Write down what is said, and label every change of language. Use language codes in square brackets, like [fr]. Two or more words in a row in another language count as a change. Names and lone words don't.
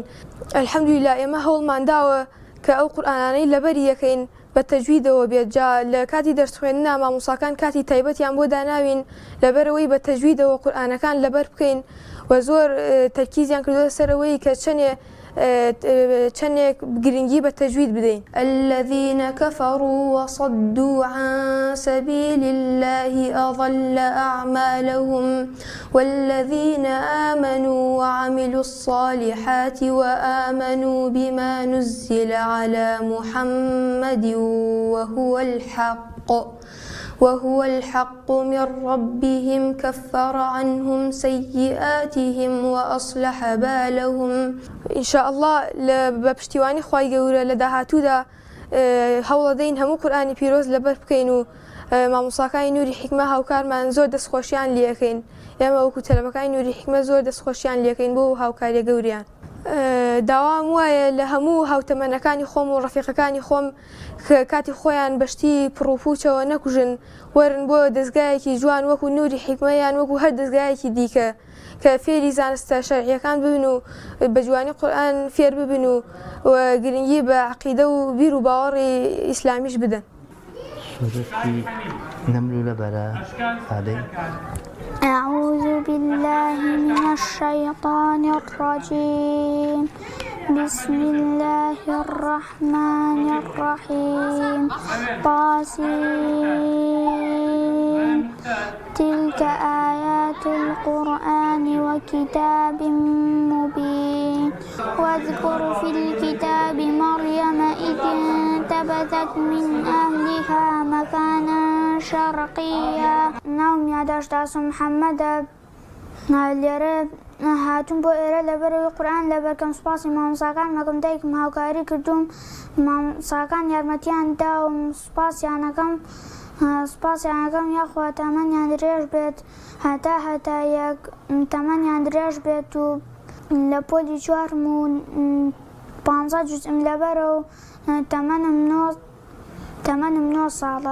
[ckb] ئەلحەمدولیلا ئێمە هەوڵمان داوە کە ئەو قورئانانەی لەبەری یەکەین بە تەجویدەوە بێت. جا لە کاتی دەرس خوێندنا مامۆساکان کاتی تایبەتیان بۆ داناوین لەبەرەوەی بە تەجویدەوە قورئانەکان لەبەر بکەین و زۆر تەرکیزیان کردووە سەرەوەی کە چەندێک گرنگی بە تەجوید بدەین. [ar] الذين كفروا وصدوا عن سبيل الله أضل أعمالهم والذين آمنوا وعملوا الصالحات وآمنوا بما نزل على محمد وهو الحق من ربهم كفر عنهم سيئاتهم وأصلح بالهم. إن شاء الله [ckb] بپشتیوانی خوای گەورە لە داهاتوودا هەوڵ دەدەین هەموو قورئانی پیرۆز لەبەر بکەین و مامۆساکانی نووری حیکمە هاوکارمان زۆر دەستخۆشیان لێەکەین. ئێمە وەکو تەلەبەکانی نووری حیکمە زۆر دەستخۆشیان لێەکەین بۆ هاوکاریە گەوریان. داوام وایە لە هەموو هاوتەمەنەکانی خۆم و ڕەفیقەکانی خۆم کاتی خۆیان بەشتی پڕوپوچەوە نەکوژن وەرن بۆ دەستگایەکی جوان وەکو نووری حیکمەیان وەکو هەر دەستگایەکی دیکە کە فێری زانستە شەرعیەکان ببن و بە جوانی قورئان فێر ببن و گرنگی بە عەقیدە و بیر و باوەڕی ئیسلامیش بدەن. [ar] أعوذ بالله من الشيطان الرجيم بسم الله الرحمن الرحيم طاسين تلك آيات القرآن وكتاب مبين واذكر في الكتاب مريم إذ انتبذت من أهلها مكانا شرقيا. [ckb] ناوم ياداش داسم محمد لێرە هاتوون بۆ ئێرە لەبەرەوەی قورئان لەبەرکەم سوپاسی مامۆساکان مەکەم دایکم هاوکاری کردوم مامۆساکان یارمەتیان دا و سوپاسیانەکەم یاخوا تەمەنیان درێژ بێت هەتا یەک تەمەنیان درێژ بێت و لە پۆلی 4 و 15 جوزئم لەبەرە و تەمەنم 9 ساڵە.